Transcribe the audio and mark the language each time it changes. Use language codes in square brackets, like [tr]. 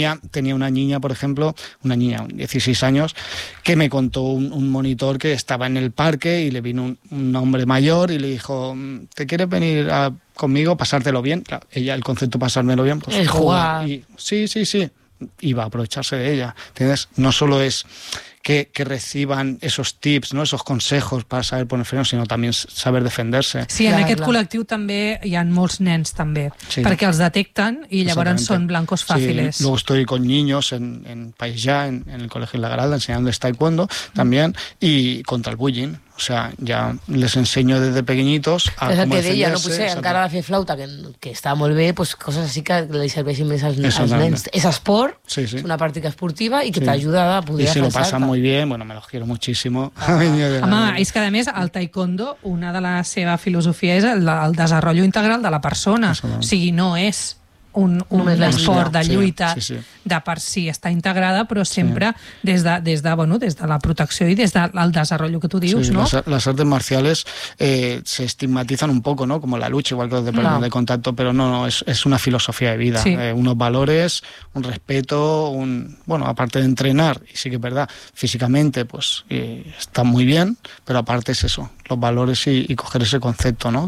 [es] Tenía una niña, por ejemplo, una niña, 16 años, que me contó un monitor que estaba en el parque y le vino un hombre mayor y le dijo, ¿te quieres venir conmigo, pasártelo bien? Claro, ella, el concepto pasármelo bien, pues jugar. Y, sí, sí, sí. Y va a aprovecharse de ella. ¿Entiendes? No solo es que reciban esos tips, no esos consejos para saber poner freno, sino también saber defenderse. [ca] Sí, en aquest col·lectiu també hi ha molts nens també, sí. perquè els detecten i llavors són blancos fàcils. [es] Sí, luego estoy con niños en Paisà, en el Colegio La Garalda, enseñándoles taekwondo también, y contra el bullying. O sea, ya les enseño desde pequeñitos a cómo defenderse. [ca] És el que deia, no puse encara de fer flauta, que està molt bé, pues coses així que li serveixin més als nens. És esport, sí, sí. una pràctica esportiva i que sí. t'ajuda a poder [es] defensar. I si lo pasan muy bien, bueno, me los quiero muchísimo. [ca] Home, és que a més, el taekwondo, una de la seva filosofia és el desenvolupament integral de la persona. O sigui, no és... un esport de lluita sí, sí, sí. de per si està integrada, però sempre sí. des de bueno, des de la protecció i des del desenvolupament que tu dius, sí, no? [es] Les artes marciales se estigmatizan un poco, ¿no? Como la lucha, igual que los deportes de contacto, pero no es una filosofía de vida, sí. Unos valores, un respeto, bueno, aparte de entrenar, y sí que es verdad, físicamente pues está muy bien, pero aparte es eso, los valores y coger ese concepto, ¿no?